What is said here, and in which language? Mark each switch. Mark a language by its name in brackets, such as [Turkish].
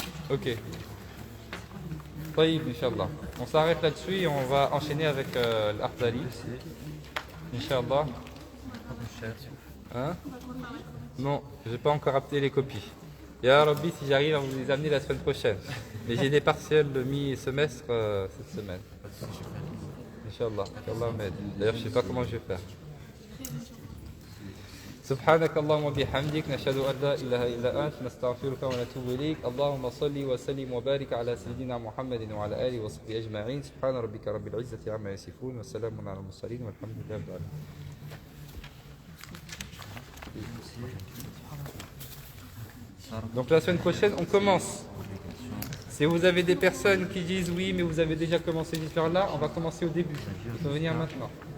[French] Ok. طيب, Inch'Allah. On s'arrête là-dessus et on va enchaîner avec l'Akhdari. Inch'Allah. Hein? Non, j'ai pas encore apporté les copies. Ya Rabbi, si j'arrive à vous les amener la semaine prochaine. Mais j'ai des partiels de mi-semestre cette semaine. Inch'Allah. Qu'Allah m'aide. D'ailleurs, je sais pas comment je vais faire. [Arabic] سبحانك اللهم وبحمدك نشهد أن لا إله إلا أنت نستغفرك ونتوب إليك اللهم صل وسلم وبارك على سيدنا محمد وعلى آله وصحبه أجمعين سبحان ربك رب العزة عما يصفون وسلام على المرسلين والحمد لله رب العالمين. [French] Donc la semaine prochaine, on commence. Si vous avez des personnes qui disent oui, mais vous avez déjà commencé cette histoire-là, on va commencer au début. Il faut venir maintenant.